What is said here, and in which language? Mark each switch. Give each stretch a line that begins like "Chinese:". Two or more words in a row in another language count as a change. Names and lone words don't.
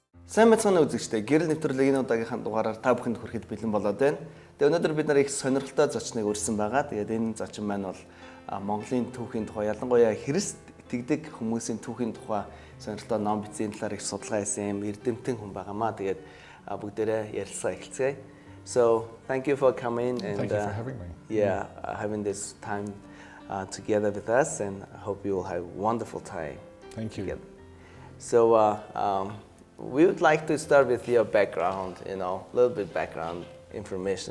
Mongolian: Сайн мэцхан үзэгчтэй гэрэл нэвтрүүлгийн удаагийнхаа дугаараар та бүхэнд хүрэхэд бэлэн болоод байна. Тэгээ өнөөдөр бид нар их сонирхолтой зочныг урьсан байгаа. Тэгээд энэ зочин маань бол Монголын түүхийн тухай, ялангуяа Христ итгэдэг хүмүүсийн түүхийн тухай сонирхолтой ном бичсэн талаар их судалгаа хийсэн юм эрдэмтэн хүн байгаамаа. Тэгээд бүгдээрээ ярилцлага эхэлцгээе.
English: So thank you for coming and thank you for having me. Yeah, having this time together with us, and I hope you will have a wonderful time. Thank you. Together. So we would like to start with your background, a little bit background information.